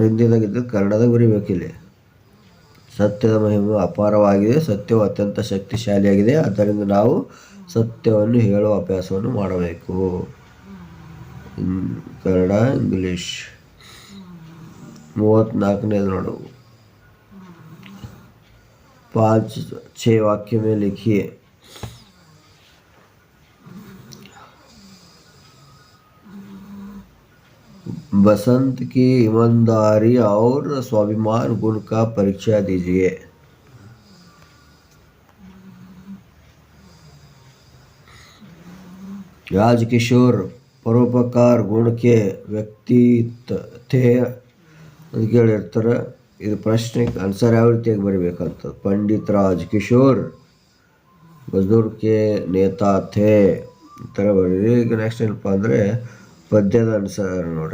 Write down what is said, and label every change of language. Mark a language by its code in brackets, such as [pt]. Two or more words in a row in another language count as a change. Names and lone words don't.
[kn] ಹಿಂದಿದಾಗಿದ್ದು ಕನ್ನಡದಾಗ ಬರೀಬೇಕಿಲ್ಲಿ. ಸತ್ಯದ ಮಹಿಮೆ ಅಪಾರವಾಗಿದೆ. ಸತ್ಯವು ಅತ್ಯಂತ ಶಕ್ತಿಶಾಲಿಯಾಗಿದೆ. ಆದ್ದರಿಂದ ನಾವು ಸತ್ಯವನ್ನು ಹೇಳುವ ಅಭ್ಯಾಸವನ್ನು ಮಾಡಬೇಕು. ಕನ್ನಡ ಇಂಗ್ಲಿಷ್. 34ನೇದು ನೋಡು. [hi] 5-6 वाक्य में लिखिए. बसंत की ईमानदारी और स्वाभिमान गुण का परिचय दीजिए. राजकिशोर परोपकार गुण के [kn] ವ್ಯಕ್ತಿತ್ವ ಅಂತ ಕೇಳಿರ್ತಾರೆ. ಇದು ಪ್ರಶ್ನೆ ಆನ್ಸರ್ ಯಾವ ರೀತಿಯಾಗಿ ಬರೀಬೇಕಂತ. [hi] पंडित राज किशोर बजूर के नेता थे [kn] ಈ ಥರ ಬರೀರಿ. ಈಗ ನೆಕ್ಸ್ಟ್ ಏನಪ್ಪ ಅಂದರೆ ಪದ್ಯದ ಆನ್ಸರ್ ನೋಡ್ರಿ.